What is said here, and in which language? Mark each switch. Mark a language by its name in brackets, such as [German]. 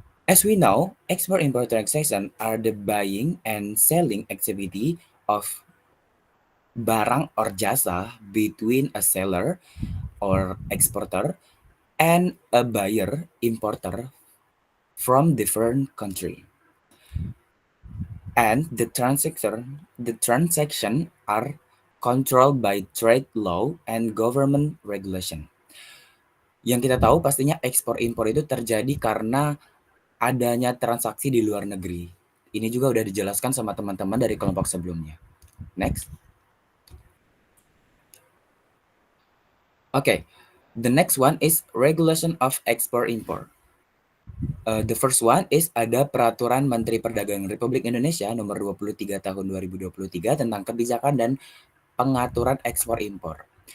[English] As we know, export-import transaction are the buying and selling activity of barang or jasa between a seller or exporter and a buyer importer from different country, and the transaction are controlled by trade law and government regulation. [Indonesian] Yang kita tahu pastinya ekspor impor itu terjadi karena adanya transaksi di luar negeri. Ini juga udah dijelaskan sama teman-teman dari kelompok sebelumnya. [English] Next. Okay, the next one is regulation of export import. The first one is [Indonesian] ada Peraturan Menteri Perdagangan Republik Indonesia Nomor 23 Tahun 2023 tentang kebijakan dan pengaturan ekspor impor.